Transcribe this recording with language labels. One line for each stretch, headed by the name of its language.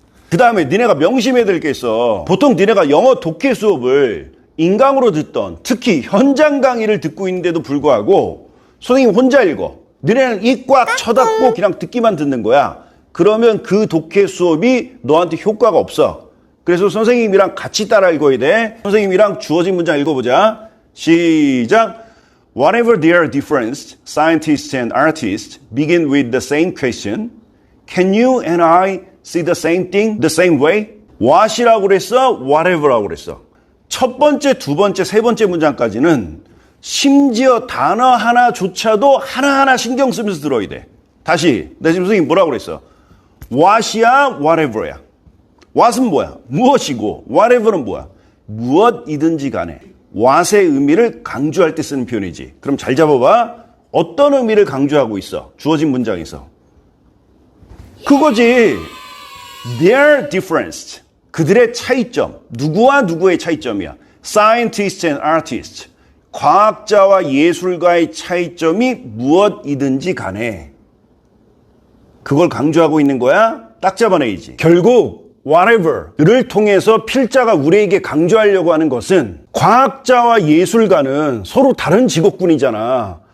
Korean: 그 다음에 니네가 명심해야 될 게 있어. 보통 니네가 영어 독해 수업을 인강으로 듣던, 특히 현장 강의를 듣고 있는데도 불구하고 선생님 혼자 읽어. 니네는 입 꽉 쳐닫고 그냥 듣기만 듣는 거야. 그러면 그 독해 수업이 너한테 효과가 없어. 그래서 선생님이랑 같이 따라 읽어야 돼. 선생님이랑 주어진 문장 읽어보자. 시작.
English: Whatever their difference, scientists and artists begin with the same question. Can you and I see the same thing the same way?
Korean: what이라고 그랬어? whatever라고 그랬어. 첫 번째, 두 번째, 세 번째 문장까지는 심지어 단어 하나조차도 하나하나 신경 쓰면서 들어야 돼. 다시. 나 지금 선생님 뭐라고 그랬어? what이야? whatever야. what은 뭐야? 무엇이고, whatever는 뭐야? 무엇이든지 간에. what의 의미를 강조할 때 쓰는 표현이지. 그럼 잘 잡아봐. 어떤 의미를 강조하고 있어? 주어진 문장에서. 그거지.
English: Their difference.
Korean: 그들의 차이점. 누구와 누구의 차이점이야?
English: Scientists and artists.
Korean: 과학자와 예술가의 차이점이 무엇이든지 간에. 그걸 강조하고 있는 거야? 딱 잡아내야지. 결국 whatever를 통해서 필자가 우리에게 강조하려고 하는 것은, 과학자와 예술가는 서로 다른 직업군이잖아.